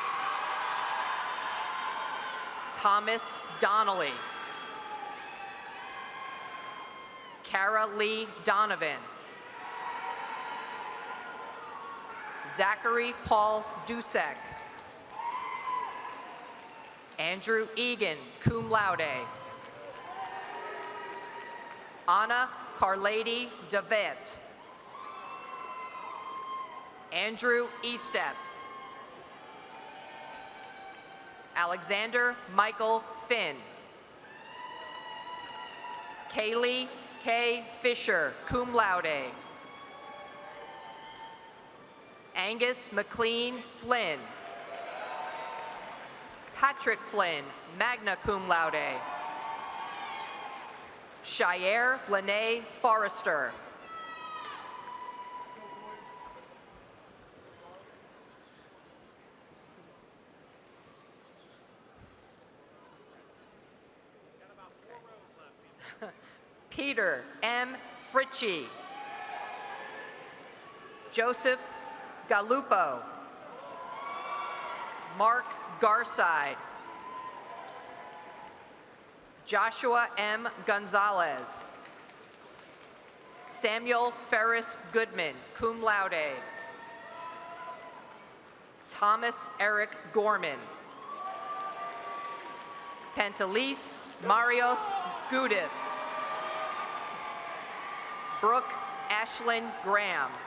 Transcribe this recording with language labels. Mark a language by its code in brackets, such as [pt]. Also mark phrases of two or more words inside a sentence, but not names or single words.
[en] Thomas Donnelly. Kara Lee Donovan. Zachary Paul Dusek. Andrew Egan, [la] cum laude. [en] Anna Carlady DeVette. Andrew Estep. Alexander Michael Finn. Kaylee K. Fisher, [la] cum laude. [en] Angus McLean Flynn. Patrick Flynn, [la] magna cum laude. [en] Shire Lene Forrester. Peter M. Fritchie. Joseph Galupo. Mark Garside. Joshua M. Gonzalez. Samuel Ferris Goodman, [la] cum laude. [en] Thomas Eric Gorman. Pantelis Marios Gudis. Brooke Ashlyn Graham.